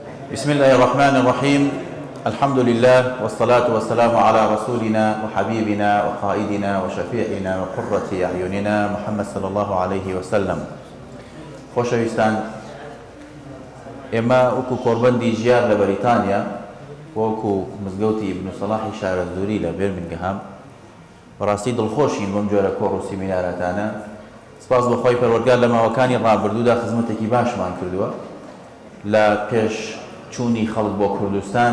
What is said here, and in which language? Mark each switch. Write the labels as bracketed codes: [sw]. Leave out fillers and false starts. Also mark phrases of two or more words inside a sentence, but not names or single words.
[ar] بسم الله الرحمن الرحيم. الحمد لله والصلاة والسلام على رسولنا وحبيبنا وقائدنا وشفيعنا وقرة أعيننا محمد صلى الله عليه وسلم. [ckb] خۆشەویستان، ئێمە وەکو کۆڕبەندی ژیار لە بەریتانیا وەکو مزگەوتی ئیبن سەلاحی شارەزووری لە بێرمینگەهام بەڕاستی دڵخۆشین بەم جۆرە کۆڕ و سیمینارەتانە. سپاس بەخوای پەروەردگار لە ماوەکانی ڕابردوودا خزمەتێکی باشمان کردووە لە پێش چوونی خەڵک بۆ کوردستان.